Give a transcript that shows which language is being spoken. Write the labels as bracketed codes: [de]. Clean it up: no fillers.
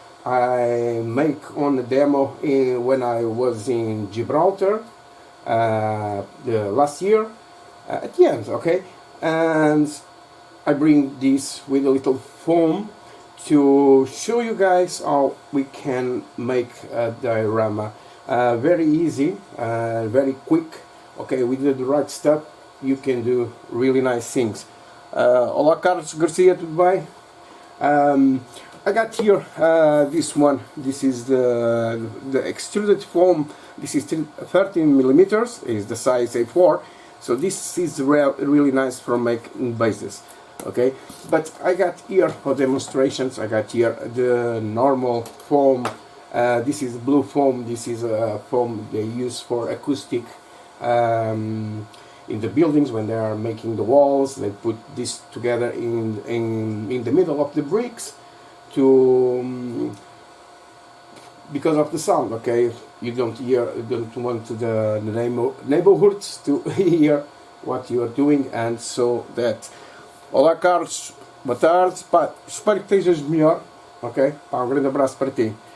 [en] I make on a demo when I was in Gibraltar the last year at the end, okay, and I bring this with a little foam to show you guys how we can make a diorama very easy, very quick. Okay, with the right stuff you can do really nice things. [pt] Olá Carlos Garcia, tudo bem? [en] I got here this one. This is the extruded foam. This is 13 millimeters. Is the size A4. So this is really nice for making bases. Okay, but I got here for demonstrations. I got here the normal foam. This is blue foam. This is a foam they use for acoustic in the buildings when they are making the walls. They put this together in the middle of the bricks to because of the sound. Okay, you don't want the neighborhoods to hear what you are doing, and so that. [pt] Olá Carlos, boa tarde, pá, espero que estejas melhor, ok? Pá, grande abraço para ti.